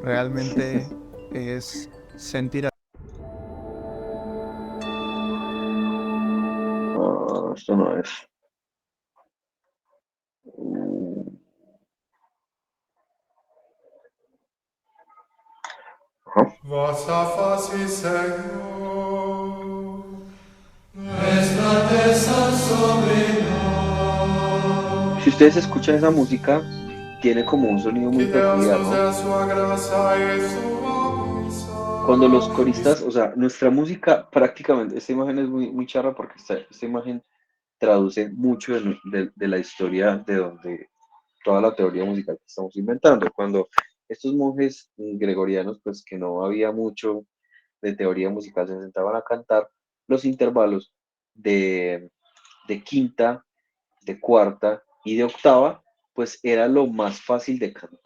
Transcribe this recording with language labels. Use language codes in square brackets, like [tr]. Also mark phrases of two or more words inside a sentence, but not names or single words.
[es] realmente es sentir a Ah, esto no es. Ajá. [pt] Vossa face, Senhor, [es] Si ustedes escuchan esa música, tiene como un sonido muy que [pt] Deus [es] peculiar, [pt] nos [es] ¿no? [pt] dê a sua graça e sua bênção. [es] Cuando los coristas, o sea, nuestra música prácticamente, esta imagen es muy charra porque esta imagen traduce mucho de la historia de donde toda la teoría musical que estamos inventando. Cuando estos monjes gregorianos, pues que no había mucho de teoría musical, se sentaban a cantar los intervalos de, de quinta, de cuarta y de octava, pues era lo más fácil de cantar.